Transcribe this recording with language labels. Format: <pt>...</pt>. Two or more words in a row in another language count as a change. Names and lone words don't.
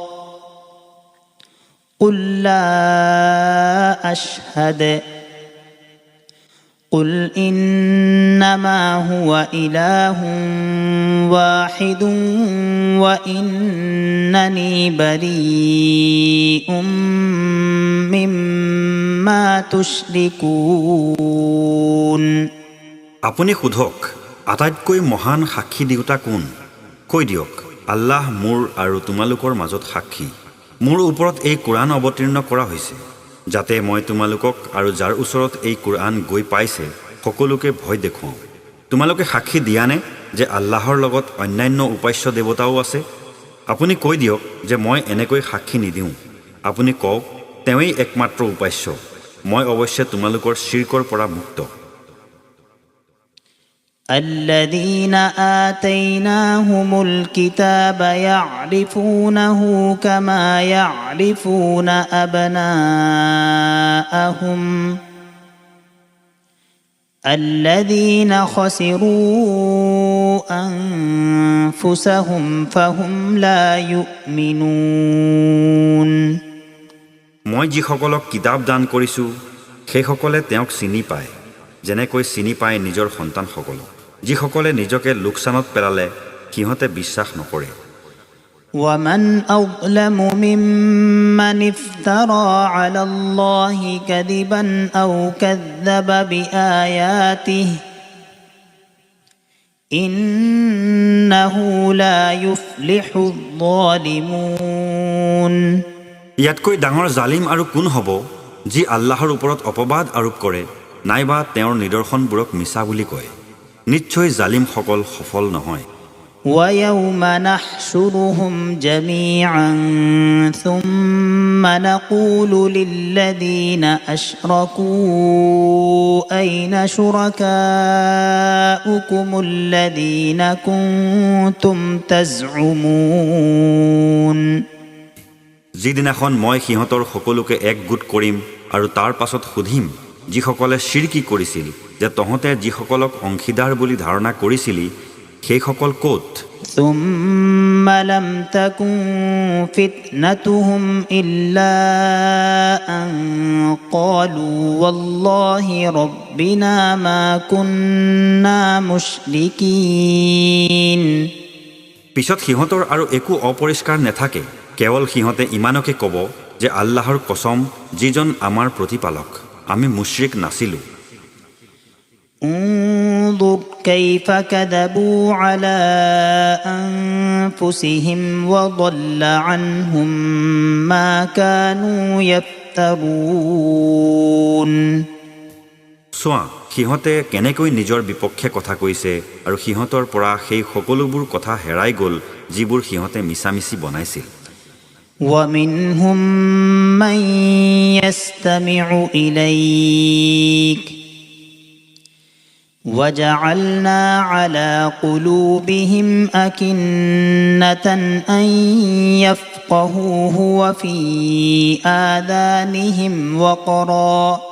<ar>قل لا أشهد قل إنما هو إله واحد وإنني بريء مما تشركون</ar> <as>আপুনি সোধক আটাইতকৈ মহান সাক্ষী দিওঁতা কোন কৈ দিয়ক আল্লাহ মোৰ আৰু তোমালোকৰ মাজত সাক্ষী মোৰ ওপৰত এই কোৰাণ অৱতীৰ্ণ কৰা হৈছে যাতে মই তোমালোকক আৰু যাৰ ওচৰত এই কোৰাণ গৈ পাইছে সকলোকে ভয় দেখুৱাওঁ তোমালোকে সাক্ষী দিয়ানে যে আল্লাহৰ লগত অন্যান্য উপাস্য দেৱতাও আছে আপুনি কৈ দিয়ক যে মই এনেকৈ সাক্ষী নিদিওঁ আপুনি কওক তেওঁই একমাত্ৰ উপাস্য মই অৱশ্যে তোমালোকৰ শিৰকৰ পৰা মুক্ত</as> <ar>الذين آتيناهم الكتاب يعرفونه كما يعرفون أبناءهم الذين خسروا أنفسهم فهم لا يؤمنون</ar> <as>মই যিসকলক কিতাপ দান কৰিছোঁ সেইসকলে তেওঁক চিনি পায় যেনেকৈ চিনি পায় নিজৰ সন্তানসকলক যিসকলে নিজকে লোকচানত পেলালে সিহঁতে বিশ্বাস নকৰে</as> <ar>ومن أظلم ممن افترى على الله كذبا أو كذب بآياته إنه لا يفلح الظالمون</ar> <as>ইয়াতকৈ ডাঙৰ জালিম আৰু কোন হ'ব যি আল্লাহৰ ওপৰত অপবাদ আৰোপ কৰে নাইবা তেওঁৰ নিদৰ্শনবোৰক মিছা বুলি কয় নিশ্চয় জালিমসকল সফল নহয়</as> <ar>ويوم نحشرهم جميعا ثم نقول للذين أشركوا أين شركاؤكم الذين كنتم تزعمون</ar> <as>যিদিনাখন মই সিহঁতৰ সকলোকে একগোট কৰিম আৰু তাৰ পাছত সুধিম যিসকলে শিৰকি কৰিছিল যে তহঁতে যিসকলক অংশীদাৰ বুলি ধাৰণা কৰিছিলি সেইসকল ক'ত</as> <ar>ثم لم تكن فتنتهم إلا أن قالوا والله ربنا ما كنا مشركين</ar> <as>পিছত সিহঁতৰ আৰু একো অপৰিষ্কাৰ নেথাকে কেৱল সিহঁতে ইমানকে ক'ব যে আল্লাহৰ কসম যিজন আমাৰ প্ৰতিপালক আমি মুশ্ৰিক নাছিলোঁ</as> <ar>انظر كيف كذبوا على أنفسهم وضل عنهم ما كانوا يفترون</ar> <as>চোৱা সিহঁতে কেনেকৈ নিজৰ বিপক্ষে কথা কৈছে আৰু সিহঁতৰ পৰা সেই সকলোবোৰ কথা হেৰাই গ'ল যিবোৰ সিহঁতে মিছামিছি বনাইছিল</as> <ar>ومنهم من يستمع إليك وجعلنا على قلوبهم أكنة أن يفقهوه وفي آذانهم وقرا</ar>